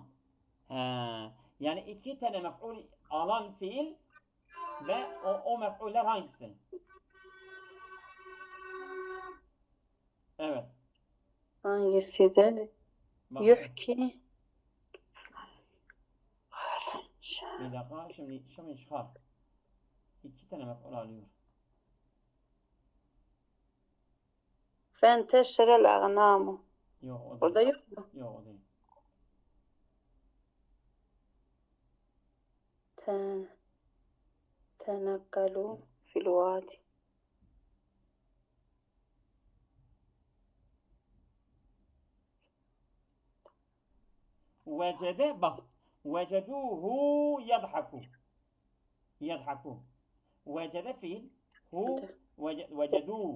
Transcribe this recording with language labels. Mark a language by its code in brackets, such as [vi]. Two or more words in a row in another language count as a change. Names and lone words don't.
[tr] Yani iki tane mef'ul alan fiil ve o mef'uller hangisidir? Evet. Hangisidir? Yuhki. Bir dakika şimdi çıkar. iki tane mef'ul alıyor. [ar] فانتشر الأغنام. [tr] Yok o Orada değil. yok mu? Yok o değil. [ar] تنقلوا في الوادي. [tr] Vecede bak. [ar] وجده يضحك. يضحك. [tr] Vecede fiil. [ar] هو وجد.